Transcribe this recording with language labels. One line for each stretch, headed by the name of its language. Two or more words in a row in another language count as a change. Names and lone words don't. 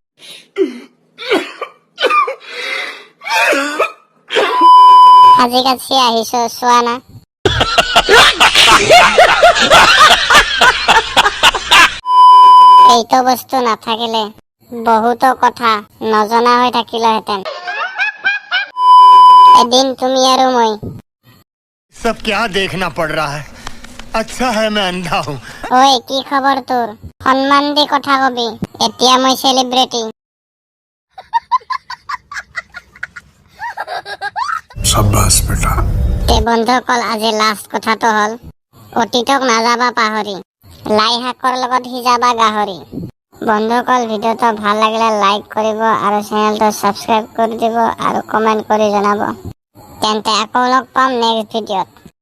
Assamese: সাজি কাচি আহিছো, চোৱা না। এইটো বস্তু নাথাকিলে বহুতো কথা নজনা হৈ থাকিলেহেঁতেন। এদিন তুমি আৰু মই।
Hindi: सब क्या देखना पड़ रहा है। अच्छा है मैं अंधा हूँ।
Assamese: ঐ কি খবৰ তোৰ? সন্মান দি কথা কবি, এতিয়া মই চেলিব্ৰিটি।
Hindi: शाबाश बेटा।
Assamese: বন্ধুসকল আজি লাষ্ট কথাটো হ'ল অতীতক নাযাবা পাহৰি, লাই শাকৰ লগত সিজাবা গাহৰি। বন্ধুসকল ভিডিঅ'টো ভাল লাগিলে লাইক কৰিব আৰু চেনেলটো ছাবস্ক্ৰাইব কৰি দিব আৰু কমেণ্ট কৰি জনাব। তেন্তে আকৌ লগ পাম নেক্সট ভিডিঅ'ত।